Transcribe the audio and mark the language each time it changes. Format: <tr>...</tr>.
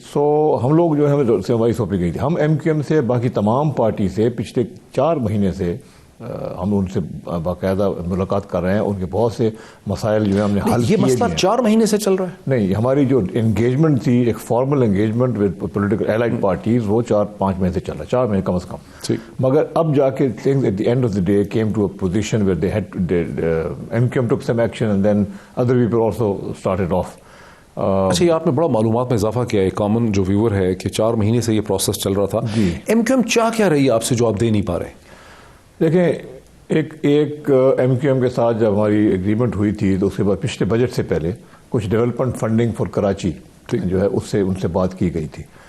<ur>سو ہم لوگ جو ہے ہمیں ذمہ داری سونپی گئی تھی. ہم ایم کیو ایم سے، باقی تمام پارٹی سے پچھلے 4 مہینے سے ہم ان سے باقاعدہ ملاقات کر رہے ہیں. ان کے بہت سے مسائل جو ہیں ہم نے حل کیے. یہ مسئلہ 4 مہینے سے چل رہا ہے؟ نہیں، ہماری جو انگیجمنٹ تھی، ایک</ur> <en>formal engagement with political allied parties,</en> <ur>وہ 4-5 مہینے سے چل رہا ہے، 4 مہینے کم از کم. مگر اب جا کے</ur> <en>things at the end of the day came to a position where they had MQM took some action and then other people also started off.</en> <ur>اچھا، یہ آپ نے بڑا معلومات میں اضافہ کیا ہے. کامن جو ویور ہے کہ 4 مہینے سے یہ پروسیس چل رہا تھا. ایم کیو ایم چاہ کیا رہی ہے آپ سے جو آپ دے نہیں پا رہے؟ دیکھیں، ایک ایم کیو ایم کے ساتھ جب ہماری ایگریمنٹ ہوئی تھی تو اس کے بعد پچھلے بجٹ سے پہلے کچھ ڈیولپمنٹ فنڈنگ فار کراچی جو ہے ان سے بات کی گئی تھی.</ur>